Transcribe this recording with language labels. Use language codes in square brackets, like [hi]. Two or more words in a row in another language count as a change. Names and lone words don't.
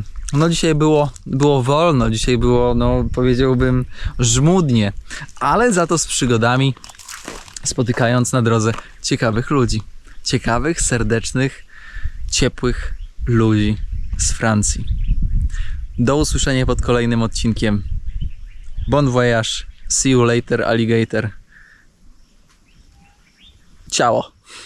[pl] No dzisiaj było wolno, dzisiaj było, no powiedziałbym, żmudnie, ale za to z przygodami, spotykając na drodze ciekawych ludzi. Ciekawych, serdecznych, ciepłych ludzi z Francji. Do usłyszenia pod kolejnym odcinkiem. [fr] Bon voyage. [en] See you later, alligator. Ciao.